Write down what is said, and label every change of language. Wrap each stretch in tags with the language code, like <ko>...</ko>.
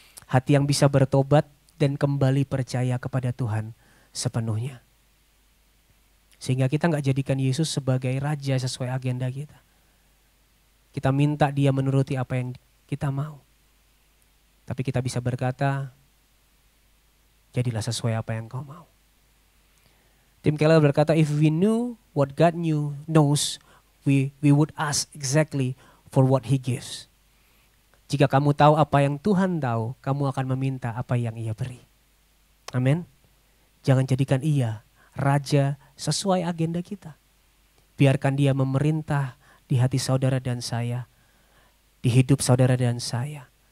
<id>Hati yang bisa bertobat dan kembali percaya kepada Tuhan sepenuhnya. Sehingga kita gak jadikan Yesus sebagai raja sesuai agenda kita. Kita minta Dia menuruti apa yang kita mau. Tapi kita bisa berkata, jadilah sesuai apa yang kau mau. Tim Keller berkata,</id> <en>if we knew what God knows, we would ask exactly for what He gives.</en> <id>Jika kamu tahu apa yang Tuhan tahu, kamu akan meminta apa yang Ia beri. Amin. Jangan jadikan Ia raja sesuai agenda kita. Biarkan Dia memerintah di hati saudara dan saya, di hidup saudara dan saya.</id>